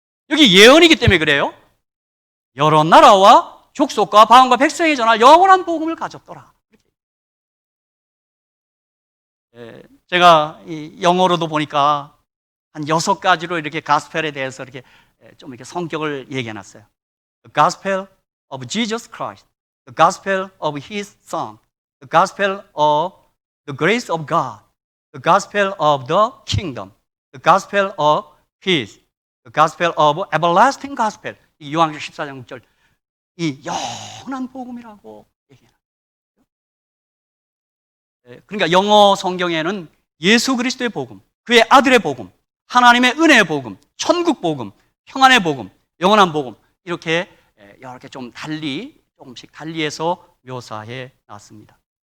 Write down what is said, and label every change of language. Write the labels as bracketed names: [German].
[Korean] 여기 예언이기 때문에 그래요. 여러 나라와 족속과 방언과 백성에 전할 영원한 복음을 가졌더라. 제가 영어로도 보니까 한 6가지로 이렇게 가스펠에 대해서 이렇게 좀 이렇게 성격을 얘기해놨어요. [English] The Gospel of Jesus Christ, the Gospel of His Son, the Gospel of the Grace of God, the Gospel of the Kingdom, the Gospel of Peace, the Gospel of Everlasting Gospel. [Korean] 이 요한계시록 14장 6절, 이 영원한 복음이라고 얘기해요. 그러니까 영어 성경에는 예수 그리스도의 복음, 그의 아들의 복음, 하나님의 은혜의 복음, 천국 복음, 평안의 복음, 영원한 복음, 이렇게 여러 개 좀 달리, 조금씩 달리해서 묘사해 놨습니다.